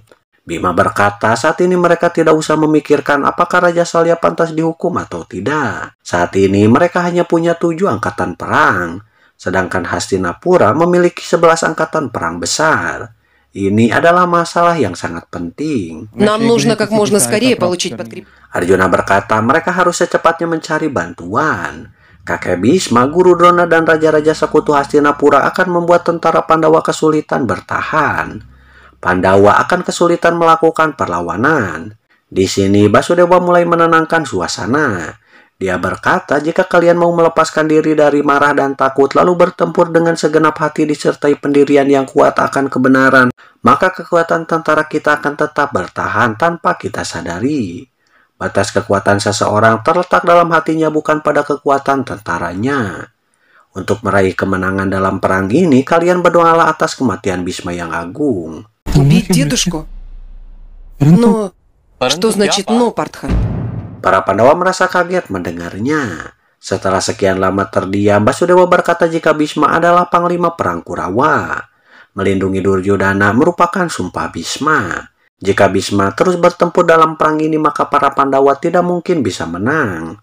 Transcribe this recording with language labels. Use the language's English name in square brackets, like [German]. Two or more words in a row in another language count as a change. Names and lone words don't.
[Indonesian] Bima berkata saat ini mereka tidak usah memikirkan apakah Raja Salya pantas dihukum atau tidak. Saat ini mereka hanya punya 7 angkatan perang, sedangkan Hastinapura memiliki 11 angkatan perang besar. Ini adalah masalah yang sangat penting. [Russian] Нам нужно как можно скорее получить подкрепление. [Indonesian] Arjuna berkata mereka harus secepatnya mencari bantuan. Kakek Bhisma, Guru Drona, dan raja-raja sekutu Hastinapura akan membuat tentara Pandawa kesulitan bertahan. Pandawa akan kesulitan melakukan perlawanan. Di sini Basudewa mulai menenangkan suasana. Dia berkata jika kalian mau melepaskan diri dari marah dan takut lalu bertempur dengan segenap hati disertai pendirian yang kuat akan kebenaran, maka kekuatan tentara kita akan tetap bertahan tanpa kita sadari. Batas kekuatan seseorang terletak dalam hatinya bukan pada kekuatan tentaranya. Untuk meraih kemenangan dalam perang ini, kalian berdoalah atas kematian Bhisma yang agung. [Russian] Убить дедушку? Но что значит «но», Партха? [Indonesian] Para Pandawa merasa kaget mendengarnya. Setelah sekian lama terdiam, Basudewa berkata jika Bhisma adalah panglima perang Kurawa. Melindungi Duryodhana merupakan sumpah Bhisma. Jika Bhisma terus bertempur dalam perang ini, maka para Pandawa tidak mungkin bisa menang.